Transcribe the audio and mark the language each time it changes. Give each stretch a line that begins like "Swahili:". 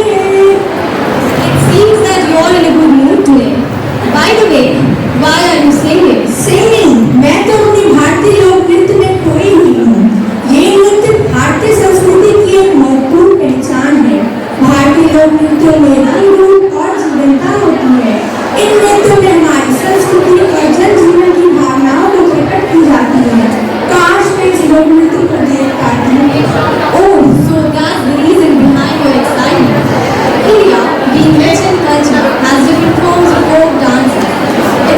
English: It seems that you are in a good mood today. By the way, why are you singing?
Hindi: Singing मैं तो अपनी भारतीय लोक नृत्य में खोई हुई हूँ ये नृत्य भारतीय संस्कृति की एक महत्वपूर्ण पहचान है भारतीय लोक नृत्यों में रंग रूप और जीवंतता होती है इन नृत्यों में हमारी संस्कृति और जन जीवन की भावनाओं को प्रकट की जाती है काश मैं इस लोक नृत्य को देख पाती
English: Oh, so that's the reason behind your excitement. India, being rich in culture, has different forms of folk dancing.